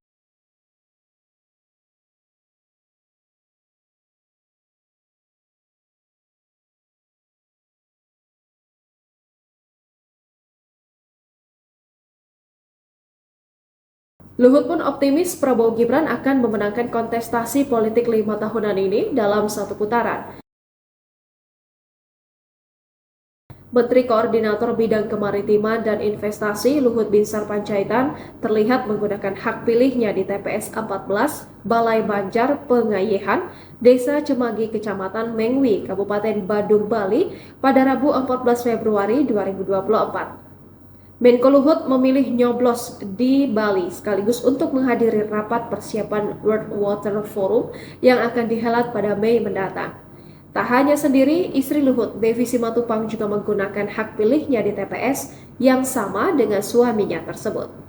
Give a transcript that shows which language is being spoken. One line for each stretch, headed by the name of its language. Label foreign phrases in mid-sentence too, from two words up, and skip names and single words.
Indonesian: Luhut pun optimis Prabowo Gibran akan memenangkan kontestasi politik 5 tahunan ini dalam satu putaran. Menteri Koordinator Bidang Kemaritiman dan Investasi Luhut Binsar Panjaitan terlihat menggunakan hak pilihnya di TPS 14 Balai Banjar Pengayehan, Desa Cemagi, Kecamatan Mengwi, Kabupaten Badung, Bali pada Rabu 14 Februari 2024. Menko Luhut memilih nyoblos di Bali sekaligus untuk menghadiri rapat persiapan World Water Forum yang akan dihelat pada Mei mendatang. Tak hanya sendiri, istri Luhut, Devi Simatupang juga menggunakan hak pilihnya di TPS yang sama dengan suaminya tersebut.